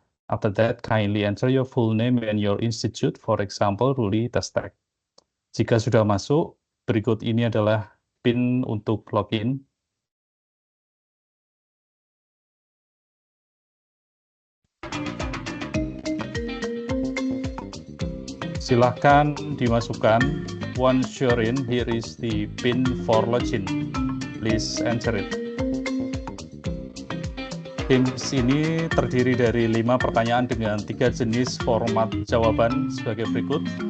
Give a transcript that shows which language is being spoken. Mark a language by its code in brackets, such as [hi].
[en] After that, kindly enter your full name and your institute, for example, Ruli TESTEX. [id] Jika sudah masuk, berikut ini adalah PIN untuk login. Silahkan dimasukkan. [en] Once you're in, here is the PIN for login. Please enter it. [id] Games ini terdiri dari 5 pertanyaan dengan 3 jenis format jawaban sebagai berikut.